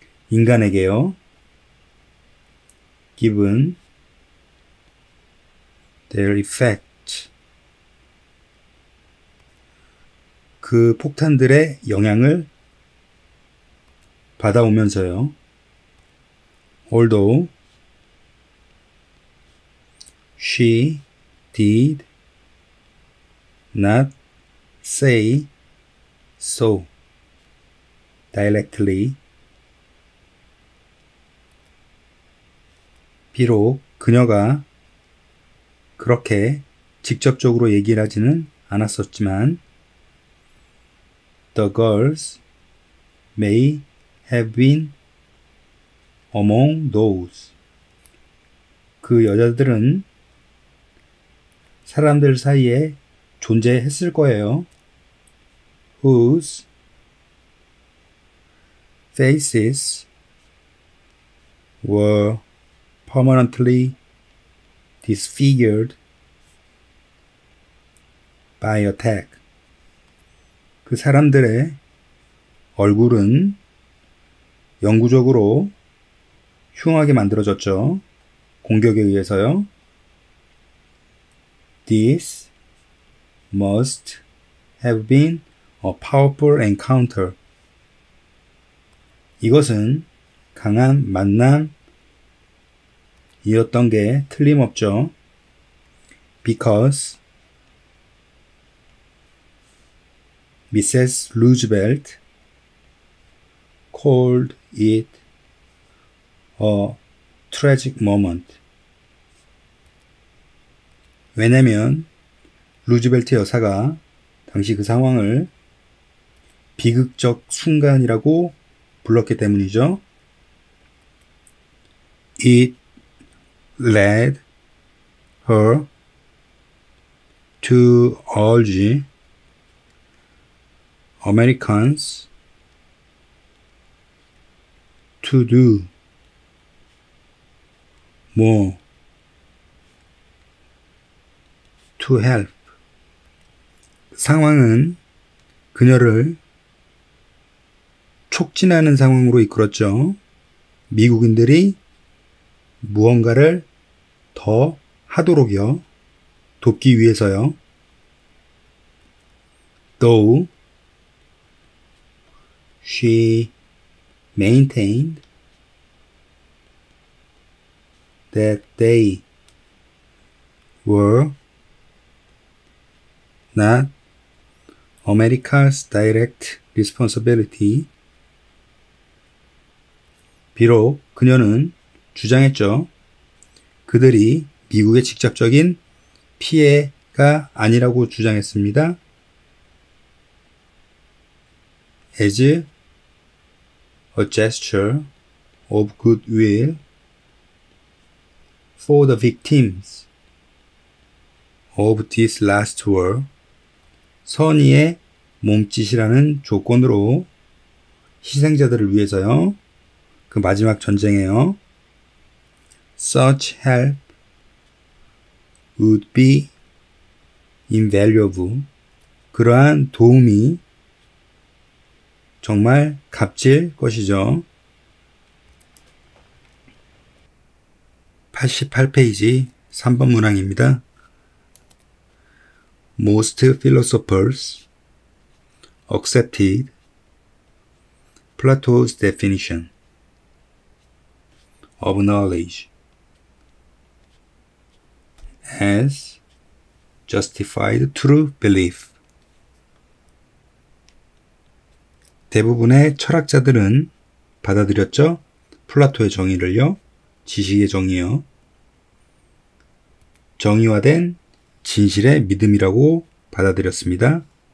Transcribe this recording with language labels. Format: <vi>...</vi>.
<ko>인간에게요.</ko> <en>given their effect</en> <ko>그 폭탄들의 영향을 받아오면서요.</ko> <en>Although she did not say so directly.</en> <ko>비록 그녀가 그렇게 직접적으로 얘기를 하지는 않았었지만</ko> <en>the girls may have been among those.</en> <ko>그 여자들은 사람들 사이에 존재했을 거예요.</ko> <en>whose faces were permanently disfigured by attack.</en> <ko>그 사람들의 얼굴은 영구적으로 흉하게 만들어졌죠. 공격에 의해서요.</ko> <en>This must have been a powerful encounter.</en> <ko>이것은 강한 만남이었던 게 틀림없죠.</ko> <en>Because Mrs. Roosevelt called it a tragic moment.</en> <ko>왜냐면 루즈벨트 여사가 당시 그 상황을 비극적 순간이라고 불렀기 때문이죠.</ko> <en>It led her to urge Americans to do more to help.</en> <ko>상황은 그녀를 촉진하는 상황으로 이끌었죠. 미국인들이 무언가를 더 하도록요. 돕기 위해서요.</ko> <en>Though she maintained that they were not America's direct responsibility.</en> <ko>비록 그녀는 주장했죠. 그들이 미국의 직접적인 피해가 아니라고 주장했습니다.</ko> <en>As a gesture of goodwill for the victims of this last war.</en> <ko>선의의 몸짓이라는 조건으로 희생자들을 위해서요. 그 마지막 전쟁에요.</ko> <en>Such help would be invaluable.</en> <ko>그러한 도움이 정말 값질 것이죠. 88페이지 3번 문항입니다.</ko> <en>Most philosophers accepted Plato's definition of knowledge as justified true belief.</en> <ko>대부분의 철학자들은 받아들였죠. 플라토의 정의를요. 지식의 정의요. 정의화된 진실의 믿음이라고 받아들였습니다.</ko>